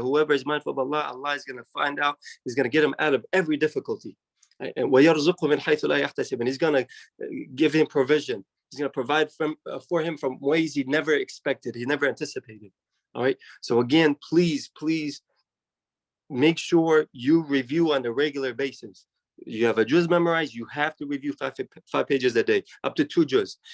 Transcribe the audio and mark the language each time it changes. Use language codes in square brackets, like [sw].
[en] Whoever is mindful of Allah, Allah is going to find out, He's going to get him out of every difficulty. And [ar] وَيَرْزُقْهُ مِنْ حَيْثُ لَا يَحْتَسِبُ. [en] And He's going to give him provision. He's going to provide for him from ways he never expected, he never anticipated. All right. So again, please make sure you review on a regular basis. You have a juz memorized, you have to review five pages a day, up to 2 juz.